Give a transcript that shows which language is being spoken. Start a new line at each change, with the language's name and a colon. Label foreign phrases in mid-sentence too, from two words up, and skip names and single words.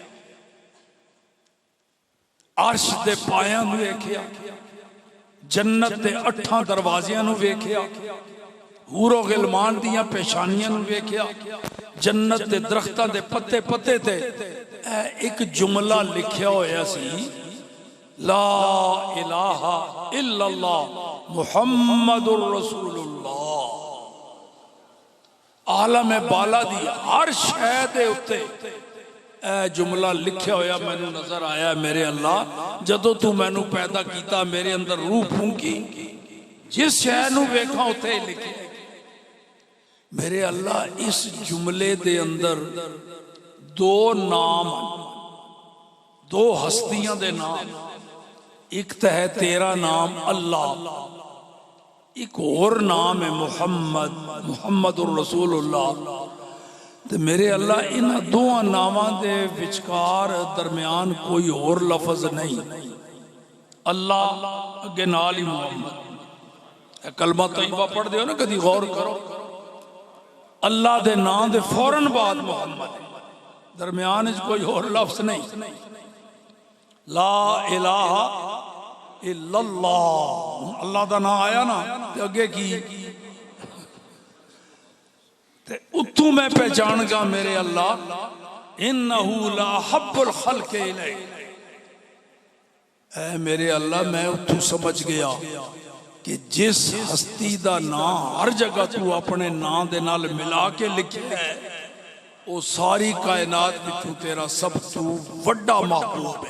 Punjabi: عرش دے پایاں نوں ویکھیا جنت دے 8 دروازیاں نوں ویکھیا حورو غلمان دیاں پیشانیاں نوں ویکھیا جنت دے درختاں دے پتے پتے تے اک جملہ لکھیا ہویا سی
Arabic: لا إله إلا الله محمد رسول الله.
Punjabi: عالم بالا دی ہر شے دے اتے جملہ لکھیا ہویا مینوں نظر آیا میرے اللہ جدوں توں مینوں پیدا کیا میرے اندر روح پھونکی جس شے نوں ویکھاں اتھے لکھے میرے اللہ. اس جملے دے اندر 2 نام 2 ہستیاں دے نام، اک تو ہے تیرا نام اللہ، اک اور نام ہے محمد
Arabic: محمد رسول الله.
Punjabi: تے میرے اللہ انہاں 2 ناماں دے وچکار درمیان کوئی اور لفظ نہیں، اللہ اگے نال ہی محمد کلمہ طیبہ پڑھتے ہو نا، کبھی غور کرو، اللہ کے نام دے فوراً بعد محمد، درمیان کوئی اور لفظ نہیں.
Arabic: لا إله إلا الله,
Punjabi: اللہ کا نام آیا نا تے اگے کی، تے اتوں میں پہچان گیا میرے اللہ,
Arabic: إنه لأحب الخلق إليه,
Punjabi: اے میرے اللہ میں اتوں سمجھ گیا کہ جس ہستی کا نام ہر جگہ توں اپنے نام دے نال ملا کے لکھا ہے، وہ ساری کائنات وچوں تیرا سب توں وڈا محبوب ہے.